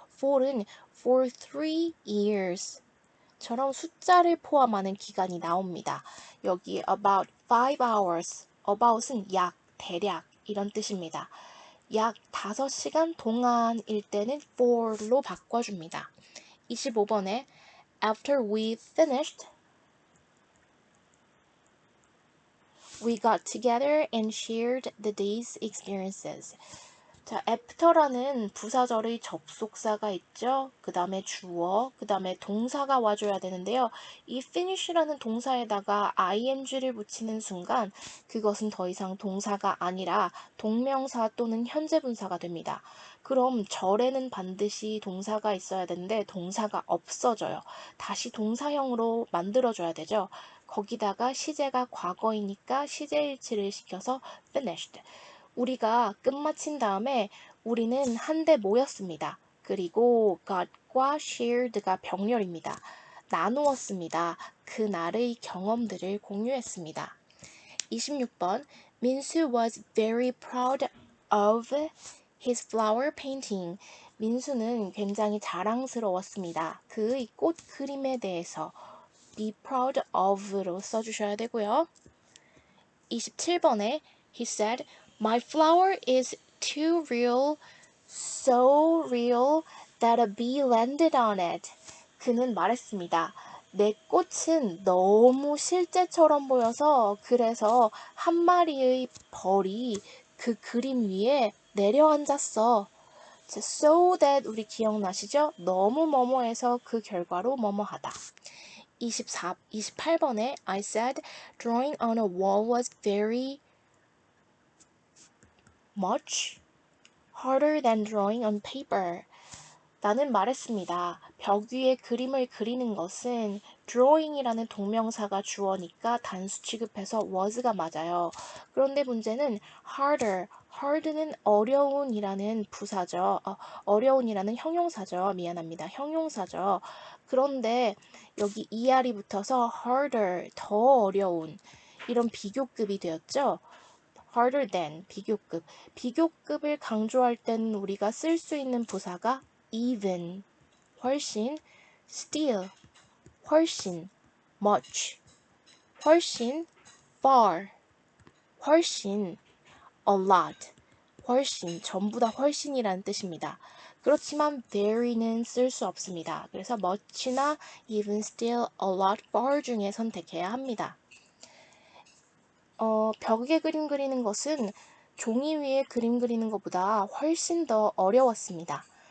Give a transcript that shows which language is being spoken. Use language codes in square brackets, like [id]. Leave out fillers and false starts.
[ko] for은 [en] for 3 years [ko] 처럼 숫자를 포함하는 기간이 나옵니다. 여기 [en] about 5 hours, [ko] about은 약, 대략 이런 뜻입니다. 약 5시간 동안일 때는 for로 바꿔줍니다. 25번에 [en] After we finished, we got together and shared the day's experiences. [ko] 자, after라는 부사절의 접속사가 있죠. 그 다음에 주어, 그 다음에 동사가 와줘야 되는데요. 이 finish라는 동사에다가 ing를 붙이는 순간 그것은 더 이상 동사가 아니라 동명사 또는 현재분사가 됩니다. 그럼 절에는 반드시 동사가 있어야 되는데 동사가 없어져요. 다시 동사형으로 만들어줘야 되죠. 거기다가 시제가 과거이니까 시제일치를 시켜서 finished. 우리가 끝마친 다음에 우리는 한데 모였습니다. 그리고 got과 shared가 병렬입니다. 나누었습니다. 그날의 경험들을 공유했습니다. 26번 [en] 민수 was very proud of his flower painting. [ko] 민수는 굉장히 자랑스러웠습니다. 그의 꽃 그림에 대해서 [en] be proud of [ko] 로 써주셔야 되고요. 27번에 [en] he said, My flower is too real, so real that a bee landed on it. [ko] 그는 말했습니다. 내 꽃은 너무 실제처럼 보여서 그래서 한 마리의 벌이 그 그림 위에 내려앉았어. [en] So that [ko] 우리 기억나시죠? 너무 뭐뭐해서 그 결과로 뭐뭐하다. 28번에 [en] I said drawing on a wall was very much harder than drawing on paper. [ko] 나는 말했습니다. 벽 위에 그림을 그리는 것은 drawing이라는 동명사가 주어니까 단수 취급해서 was가 맞아요. 그런데 문제는 harder, hard는 어려운이라는 부사죠. 어려운이라는 형용사죠. 미안합니다. 형용사죠. 그런데 여기 er이 붙어서 harder, 더 어려운 이런 비교급이 되었죠. [en] harder than, [ko] 비교급. 비교급을 강조할 때는 우리가 쓸 수 있는 부사가 even, 훨씬, still, 훨씬, much, 훨씬, far, 훨씬, a lot, 훨씬, 전부 다 훨씬이라는 뜻입니다. 그렇지만 very는 쓸 수 없습니다. 그래서 much나 even, still, a lot, far 중에 선택해야 합니다. 벽에 그림 그리는 것은 종이 위에 그림 그리는 것보다 훨씬 더 어려웠습니다.